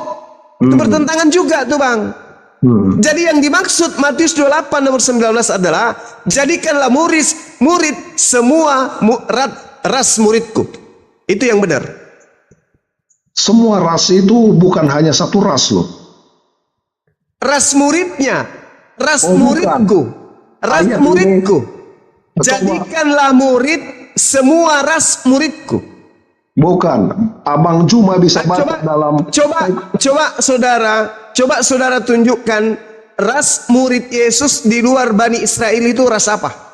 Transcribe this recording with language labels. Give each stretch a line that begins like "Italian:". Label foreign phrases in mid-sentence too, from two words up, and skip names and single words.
Indonesian: Itu bertentangan juga tuh Bang. Jadi yang dimaksud Matius 28 nomor 19 adalah jadikanlah murid semua ras muridku. Itu yang benar. Semua ras itu bukan hanya satu ras loh. Ras muridnya, ras muridku. Ras muridku. Jadikanlah murid semua ras muridku. Bukan. Abang Cuma bisa baca dalam. Coba saudara tunjukkan ras murid Yesus di luar Bani Israel itu ras apa?